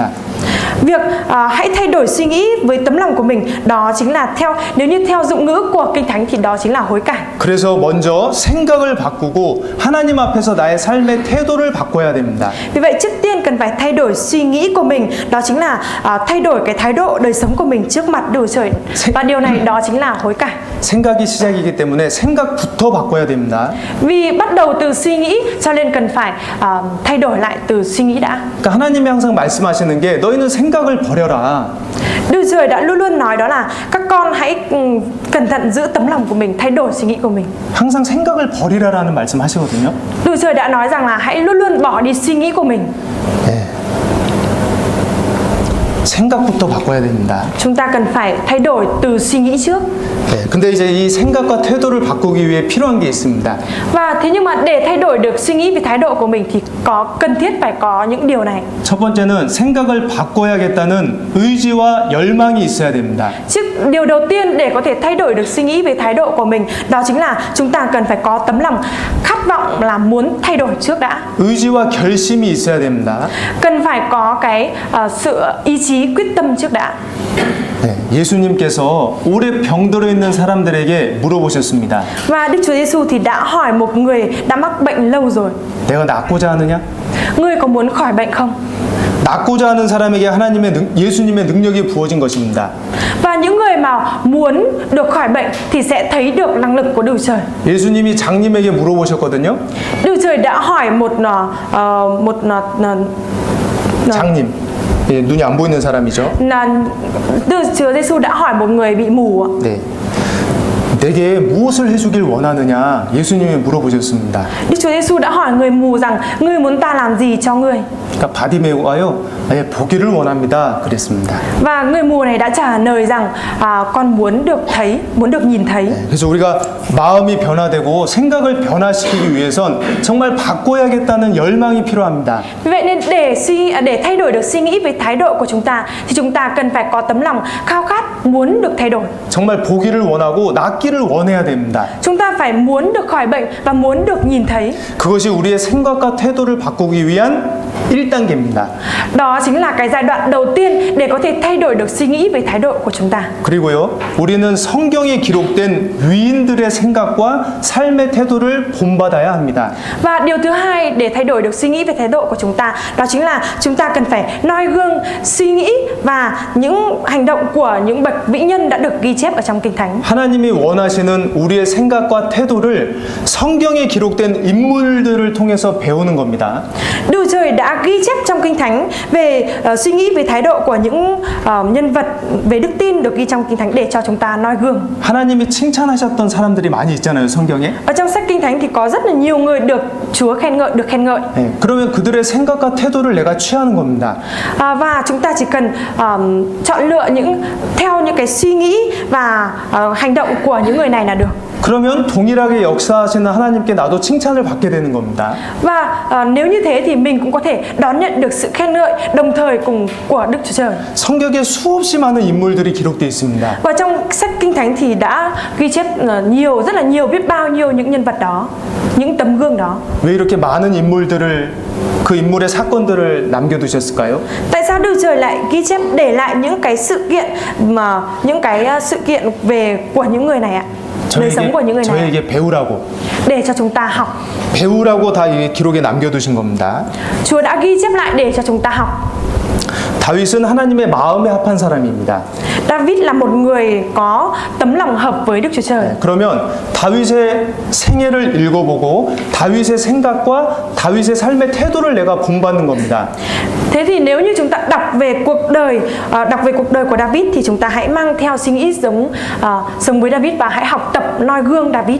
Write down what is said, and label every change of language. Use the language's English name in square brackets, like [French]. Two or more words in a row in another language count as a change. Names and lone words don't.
[Vietnamese] Việc hãy thay đổi suy nghĩ với tấm lòng của mình đó chính là nếu như theo dụng ngữ của Kinh Thánh thì đó chính là hối cải. [Korean] 그래서 먼저 생각을 바꾸고 하나님 앞에서 나의 삶의 태도를 바꿔야 됩니다. [Vietnamese] Vì vậy trước tiên cần phải thay đổi suy nghĩ của mình, đó chính là thay đổi cái thái độ đời sống của mình trước mặt Đức Trời. Và điều này đó chính là hối cải. [Korean] 생각이 시작이기 때문에 생각부터 바꿔야 됩니다. [Vietnamese] Vì bắt đầu từ suy nghĩ cho nên cần phải thay đổi lại từ suy nghĩ đã. [Korean] 그러니까 하나님이 항상 말씀하시는 게 너희는 생각을 버려라. [Vietnamese] Đức Trời đã luôn luôn nói đó là các con hãy cẩn thận giữ tấm lòng của mình, thay đổi suy nghĩ của mình. [Korean] 항상 생각을 버리라라는 말씀 하시거든요. [Vietnamese] Đức Trời đã nói rằng là hãy luôn luôn bỏ đi suy nghĩ của mình. [Korean] 생각부터 바꿔야 됩니다. [Vietnamese] Chúng ta cần phải thay đổi từ suy nghĩ trước. [Korean] 근데 이제 이 생각과 태도를 바꾸기 위해 필요한 게 있습니다. [Vietnamese] Và thế nhưng mà để thay đổi được suy nghĩ về thái độ của mình thì cần thiết phải có những điều này. [Korean] 첫 번째는 생각을 바꿔야겠다는 의지와 열망이 있어야 됩니다. [Vietnamese] Điều đầu tiên để có thể thay đổi được suy nghĩ về thái độ của mình đó chính là chúng ta cần phải có tấm lòng khát vọng là muốn thay đổi trước đã. [Korean] 의지와 결심이 있어야 됩니다. [Vietnamese] Cần phải có cái sự ý chí quyết tâm trước đã. [Korean] 예수님께서 오래 병들어 있는 사람들에게 물어보셨습니다. [Vietnamese] Và Đức Chúa Giêsu thì đã hỏi một người đã mắc bệnh lâu rồi. [Korean] 내가 낫고자 하느냐? [Vietnamese] Ngươi có muốn khỏi bệnh không? [Korean] 낫고자 하는 사람에게 예수님의 능력이 부어진 것입니다. [Vietnamese] Và những người mà muốn được khỏi bệnh thì sẽ thấy được năng lực của Đức Trời. [Korean] 예수님이 장님에게 물어보셨거든요. [Vietnamese] Đức Trời đã hỏi một [Korean] 장님, 눈이 안 보이는 사람이죠. [Vietnamese] Đức Chúa Giêsu đã hỏi một người bị mù. [Korean] 네. 내게 무엇을 해주길 원하느냐 예수님이 물어보셨습니다. [Vietnamese] Đức Chúa Giêsu đã hỏi người mù rằng ngươi muốn ta làm gì cho ngươi? [Korean] 그러니까 바디메오가요, 보기를 원합니다. 그랬습니다. [Vietnamese] Và người mù này đã trả lời rằng con muốn được thấy, muốn được nhìn thấy. [Korean] 그래서 우리가 마음이 변화되고 생각을 변화시키기 위해선 정말 바꿔야겠다는 열망이 필요합니다. [Vietnamese] Vì vậy nên để thay đổi được suy nghĩ về thái độ của chúng ta thì chúng ta cần phải có tấm lòng khao khát muốn được thay đổi. [Korean] 정말 보기를 원하고 낫기를 원해야 됩니다. [Vietnamese] Chúng ta phải muốn được khỏi bệnh và muốn được nhìn thấy. [Korean] 그것이 우리의 생각과 태도를 바꾸기 위한 1단계입니다. [Vietnamese] Đó chính là cái giai đoạn đầu tiên để có thể thay đổi được suy nghĩ về thái độ của chúng ta. [Korean] 그리고요, 우리는 성경에 기록된 위인들의 생각과 삶의 태도를 본받아야 합니다. [Vietnamese] Và điều thứ hai để thay đổi được suy nghĩ về thái độ của chúng ta đó chính là chúng ta cần phải noi gương suy nghĩ và những hành động của những bậc vĩ nhân đã được ghi chép ở trong Kinh Thánh. [Korean] 하나님이 원하시는 우리의 생각과 태도를 성경에 기록된 인물들을 통해서 배우는 겁니다. [Vietnamese] Đức Trời đã ghi chép trong Kinh Thánh về suy nghĩ về thái độ của những nhân vật về đức tin được ghi trong Kinh Thánh để cho chúng ta noi gương. [Korean] 하나님이 칭찬하셨던 사람들이 많이 있잖아요, 성경에. [Vietnamese] Ở trong sách Kinh Thánh thì có rất là nhiều người được Chúa khen ngợi, [Korean] 네, 그러면 그들의 생각과 태도를 내가 취하는 겁니다. [Vietnamese] Và chúng ta chỉ cần chọn lựa theo những cái suy nghĩ và hành động của những người này là được. [Korean] 그러면 동일하게 역사하시는 하나님께 나도 칭찬을 받게 되는 겁니다. [Vietnamese] Và nếu như thế thì mình cũng có thể đón nhận được sự khen ngợi đồng thời cùng của Đức Chúa Trời. [Korean] 성경에 수없이 많은 인물들이 기록되어 있습니다. [Vietnamese] Và trong sách Kinh Thánh thì đã ghi chép rất là nhiều, biết bao nhiêu những nhân vật đó, những tấm gương đó. [Korean] 왜 이렇게 많은 인물들을 그 인물의 사건들을 남겨두셨을까요? [Vietnamese] Tại sao Đức Trời lại ghi chép để lại những cái sự kiện về của những người này ạ? đời sống của những người này [Korean] 저에게 배우라고 [Vietnamese] để cho chúng ta học. [Korean] 배우라고 다 이 기록에 남겨두신 겁니다. [Vietnamese] Chúa đã ghi chép lại để cho chúng ta học. [Korean] 다윗은 하나님의 마음에 합한 사람입니다. [Vietnamese] David là một người có tấm lòng hợp với Đức Chúa Trời. [Korean] 그러면 다윗의 생애를 읽어보고 다윗의 생각과 다윗의 삶의 태도를 내가 본받는 겁니다. [Vietnamese] Thế thì nếu như chúng ta đọc về cuộc đời của David thì chúng ta hãy mang theo suy nghĩ sống với David và hãy học tập noi gương David.